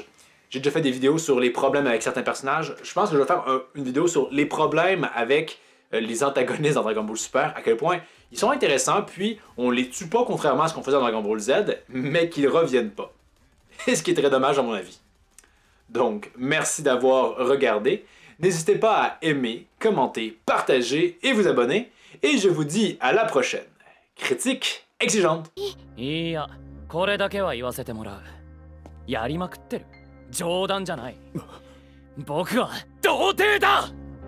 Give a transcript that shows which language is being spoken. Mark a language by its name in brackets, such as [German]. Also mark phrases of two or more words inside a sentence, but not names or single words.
[French] J'ai déjà fait des vidéos sur les problèmes avec certains personnages, je pense que je vais faire une vidéo sur les problèmes avec les antagonistes dans Dragon Ball Super, à quel point ils sont intéressants, puis on les tue pas contrairement à ce qu'on faisait dans Dragon Ball Z, mais qu'ils reviennent pas. Ce qui est très dommage à mon avis. Donc, merci d'avoir regardé. N'hésitez pas à aimer, commenter, partager et vous abonner. Et je vous dis à la prochaine. Critique exigeante. [Japanese] いや、これだけは言わせてもらう。やりまくってる。冗談じゃない。僕は童貞だ。